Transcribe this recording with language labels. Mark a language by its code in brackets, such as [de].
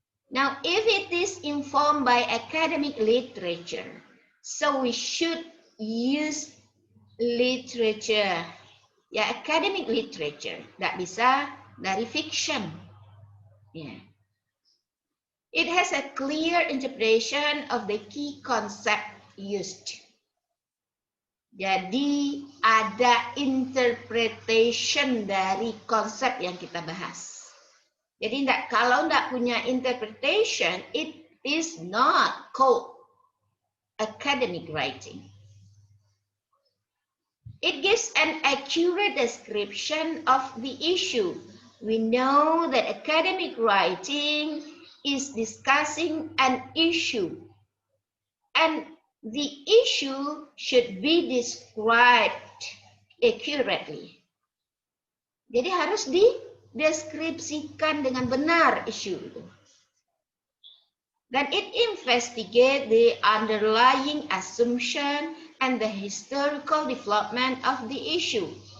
[en] Now, if it is informed by academic literature, so we should use literature, ya academic literature, [id] nggak bisa dari [en] fiction. Yeah. It has a clear interpretation of the key concept used. [id] Jadi ada interpretation dari konsep yang kita bahas. Jadi kalau enggak punya [en] interpretation, it is not called academic writing. It gives an accurate description of the issue. We know that academic writing is discussing an issue, and the issue should be described accurately. [id] Jadi harus dideskripsikan dengan benar isu itu. [en] Dan it investigate the underlying assumption and the historical development of the issue.